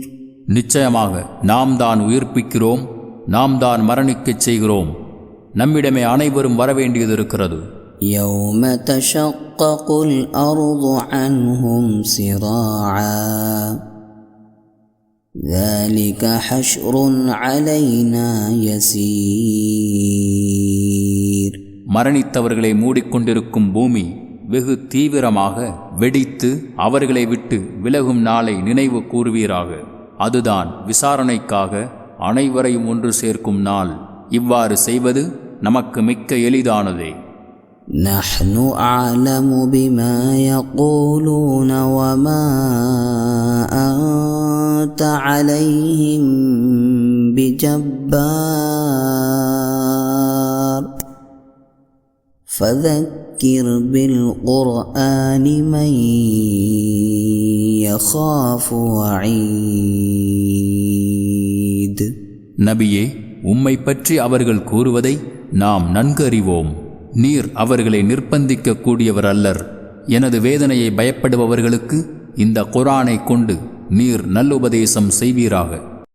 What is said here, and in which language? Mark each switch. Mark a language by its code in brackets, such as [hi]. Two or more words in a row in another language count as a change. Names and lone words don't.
[ta] நிச்சயமாக நாம் தான் உயிர்ப்பிக்கிறோம், நாம் தான் மரணிக்கச் செய்கிறோம், நம்மிடமே அனைவரும் வரவேண்டியது இருக்கிறது. [ar] يَوْمَ تَشَقَّقُ الْأَرْضُ عَنْهُمْ سِرَاعًا ذَلِكَ حَشْرٌ عَلَيْنَا يَسِيرٌ. [ta] மரணித்தவர்களை மூடிக்கொண்டிருக்கும் பூமி வெகு தீவிரமாக வெடித்து அவர்களை விட்டு விலகும் நாளை நினைவு கூறுவீராக. அதுதான் விசாரணைக்காக அனைவரையும் ஒன்று சேர்க்கும் நாள். இவ்வாறு செய்வது நமக்கு மிக்க எளிதானதே. [ar] نحن أعلم بما يقولون وما أنت عليهم بجبار فذكر بالقرآن من يخاف وعيد. [ta] நபியே, உம்மை பற்றி அவர்கள் கூறுவதை நாம் நன்கு அறிவோம். நீர் அவர்களை நிர்பந்திக்க கூடியவர் அல்லர். எனது வேதனையை பயப்படுபவர்களுக்கு இந்த குர்ஆனை கொண்டு நீர் நல்லுபதேசம் செய்வீராக.